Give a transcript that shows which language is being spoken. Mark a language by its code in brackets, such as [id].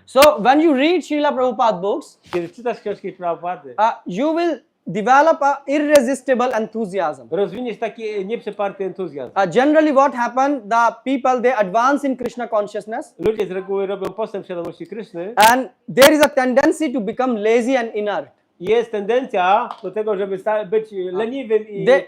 [en] So when you read Srila Prabhupada books, [pl] Kiedy czytasz książki Prabhupady, [en] you will develop a irresistible enthusiasm. [pl] rozwiniesz taki nieprzeparty entuzjazm. [en] Generally what happens, the people, they advance in Krishna consciousness, [pl] Ludzie z reguły robią postęp w świadomości Kryszny [en] and there is a tendency to become lazy and inert. [pl] i jest tendencja do tego, żeby być leniwym i